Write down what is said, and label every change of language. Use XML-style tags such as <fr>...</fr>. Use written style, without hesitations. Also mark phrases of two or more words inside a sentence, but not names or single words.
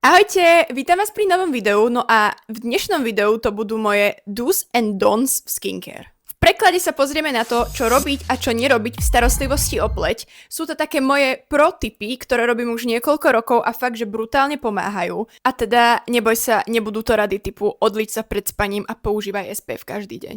<sk>Ahojte, vítam vás pri novom videu, no a v dnešnom videu to budú moje</sk> <en>do's and don'ts</en> <sk>v skincare. V preklade sa pozrieme na to, čo robiť a čo nerobiť v starostlivosti o pleť. Sú to také moje pro tipy, ktoré robím už niekoľko rokov a fakt, že brutálne pomáhajú. A teda neboj sa, nebudú to rady typu odliť sa pred spaním a používaj SPF každý deň.</sk>